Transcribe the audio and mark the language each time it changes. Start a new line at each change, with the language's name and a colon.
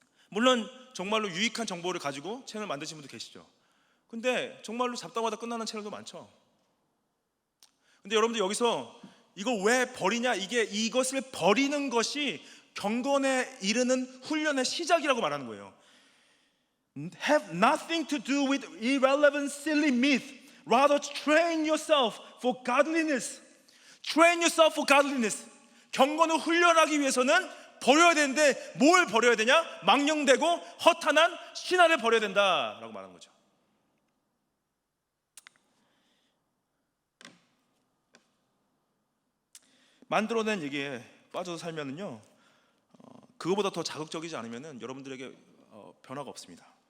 Korean: 물론 정말로 유익한 정보를 가지고 채널 만드신 분도 계시죠. 근데 정말로 잡다마다 끝나는 채널도 많죠. 근데 여러분들 여기서 이걸 왜 버리냐? 이것을 버리는 것이 경건에 이르는 훈련의 시작이라고 말하는 거예요.
English: Have nothing to do with irrelevant, silly myth. Rather train yourself for godliness. Train yourself for godliness.
Korean: 경건을 훈련하기 위해서는 버려야 되는데 뭘 버려야 되냐? 망령되고 허탄한 신화를 버려야 된다라고 말하는 거죠. 만들어낸 얘기에 빠져서 살면은요, 그거보다 더 자극적이지 않으면은 여러분들에게 변화가 없습니다.